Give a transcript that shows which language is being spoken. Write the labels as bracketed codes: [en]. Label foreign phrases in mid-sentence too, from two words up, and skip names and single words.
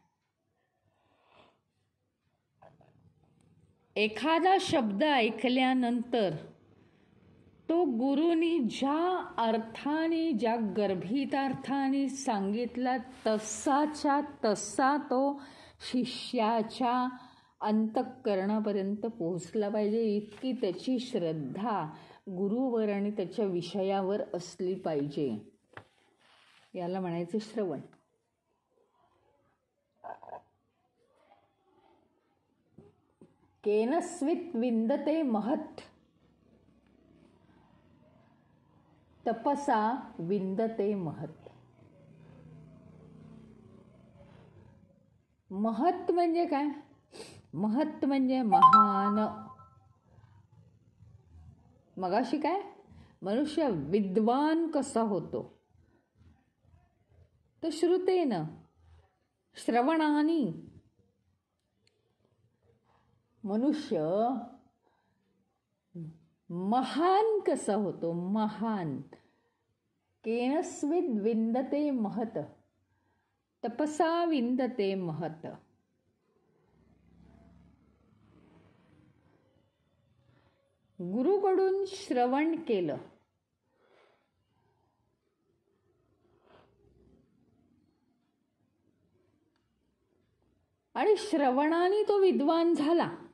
[mr] एखादा शब्द ऐकल्यानंतर तो गुरुनी ज्या अर्थाने, ज्या गर्भितार्थाने सांगितला तसाच्या तसा तो शिष्याच्या अंतःकरणापर्यंत पोहोचला पाहिजे, इतकी त्याची श्रद्धा गुरुवर आणि त्याच्या विषयावर असली पाहिजे. याला म्हणायचे श्रवण. [sa] केनस्वित विंदते महत्, तपसा विंदते महत्. [mr] महत् म्हणजे काय? महत् म्हणजे महान. मगाशी काय? मनुष्य विद्वान कसा होतो? तर श्रुतेन, श्रवणानी मनुष्य महान कसा होतो? महान. [sa] केनस्विद विंदते महत, तपसा विंदते महत. [mr] गुरुकडून श्रवण केलं आणि श्रवणाने तो विद्वान झाला.